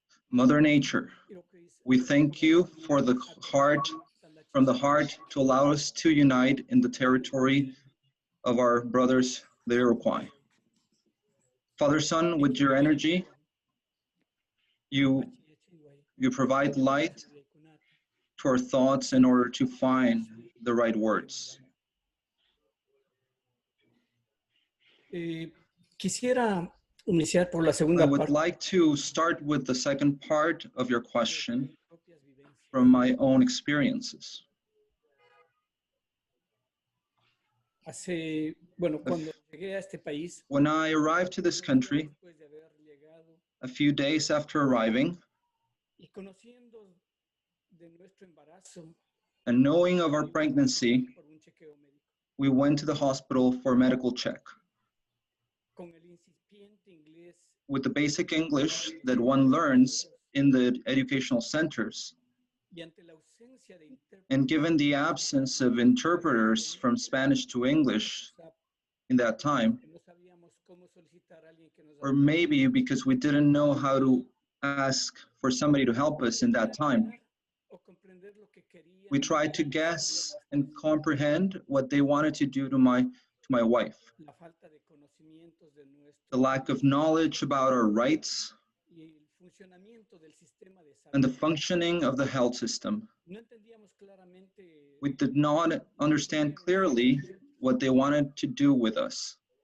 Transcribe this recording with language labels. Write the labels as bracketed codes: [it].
[en] Mother Nature, we thank you for the heart, from the heart, to allow us to unite in the territory of our brothers, the Iroquois. Father, Son, with your energy, you provide light to our thoughts in order to find the right words. [es] Quisiera iniciar por la [en] I [es] segunda [en] would [es] parte. [en] like to start with the second part of your question from my own experiences. [es] Cuando llegué a este país, [en] When I arrived to this country, [es] después de haber llegado [en] a few days after arriving, [es] y conociendo de nuestro embarazo, [en] and knowing of our pregnancy, [es] por un chequeo médico, [en] we went to the hospital for a medical check. [es] con el incipiente inglés [en] With the basic English that one learns in the educational centers, [es] y ante la ausencia de [en] and given the absence of interpreters from Spanish to English in that time, [es] no sabíamos cómo solicitar a alguien que nos [en] or maybe because we didn't know how to ask for somebody to help us in that time, [es] o comprender lo que querían [en] we tried to guess and comprehend what they wanted to do to my wife. [es] la falta de conocimientos de nuestro [en] The lack of knowledge about our rights [es] y el funcionamiento del sistema de salud. [en] and the functioning of the health system. [es] No entendíamos claramente. [en] We did not understand clearly what they wanted to do with us.